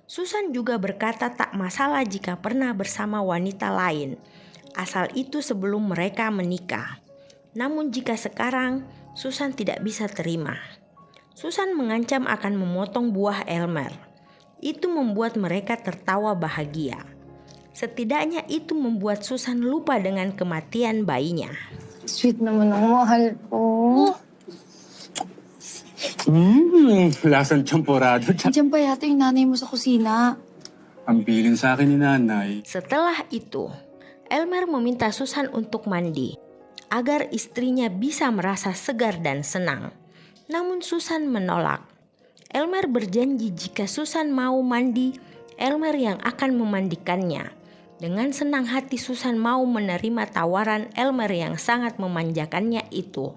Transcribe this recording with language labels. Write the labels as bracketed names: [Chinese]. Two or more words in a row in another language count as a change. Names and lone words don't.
[Indonesian] Susan juga berkata tak masalah jika pernah bersama wanita lain, asal itu sebelum mereka menikah. Namun jika sekarang, Susan tidak bisa terima. Susan mengancam akan memotong buah Elmer. Itu membuat mereka tertawa bahagia. Setidaknya itu membuat Susan lupa dengan kematian bayinya. [Filipino] Sweet naman ang mahal ko. Lasang champorado. Diyan pa yata yung nanay mo sa kusina. Ang bilin sa akin ni nanay. [Indonesian] Setelah itu, Elmer meminta Susan untuk mandi agar istrinya bisa merasa segar dan senang. Namun Susan menolak. Elmer berjanji jika Susan mau mandi, Elmer yang akan memandikannya. Dengan senang hati Susan mau menerima tawaran Elmer yang sangat memanjakannya itu.